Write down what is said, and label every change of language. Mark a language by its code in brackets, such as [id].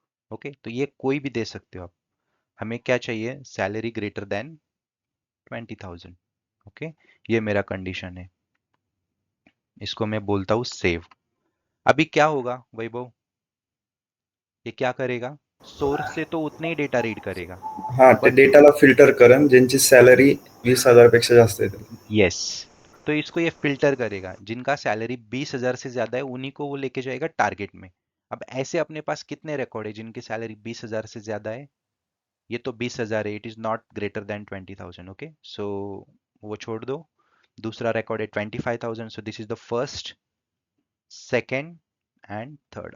[hi] Okay, तो ये कोई भी दे सकते हो आप। हमें क्या चाहिए, सैलरी ग्रेटर देन 20,000। ओके, ये मेरा कंडीशन है, इसको मैं बोलता हूँ सेव। अभी क्या होगा वैभव, ये क्या करेगा, सोर्स से तो उतने ही डेटा रीड करेगा, हा, ते बट [mr] डेटाला फिल्टर करण ज्यांची सॅलरी 20,000 पेक्षा जास्त आहे. [hi] यस, तो इसको ये फिल्टर करेगा, जिनका सैलरी 20,000 से ज्यादा है उन्हीं को वो लेके जाएगा टारगेट में। अब ऐसे अपने पास कितने रिकॉर्ड है जिनकी सैलरी 20,000 से ज्यादा है, ये तो 20,000 है, [en] It is not greater than 20,000। [hi] Okay, सो वो छोड़ दो। दूसरा रिकॉर्ड है 25,000, [en] So this is the first, second and third.